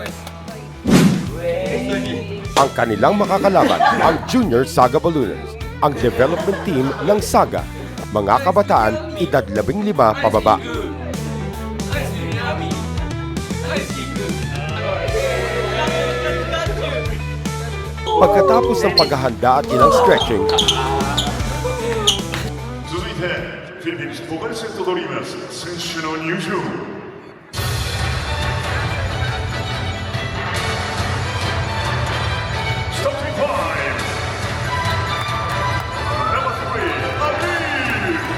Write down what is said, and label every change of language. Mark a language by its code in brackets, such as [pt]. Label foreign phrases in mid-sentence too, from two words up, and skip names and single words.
[tl] Ang kanilang makakalaban, ang Junior Saga Ballooners, ang development team ng Saga. Mga kabataan, edad 15 pababa. Pagkatapos ng paghahanda at ilang stretching, [ja] 続いてフィリピンポカリセットドリーマーズ選手の入場 [en] Starting time! Number 3, Amir!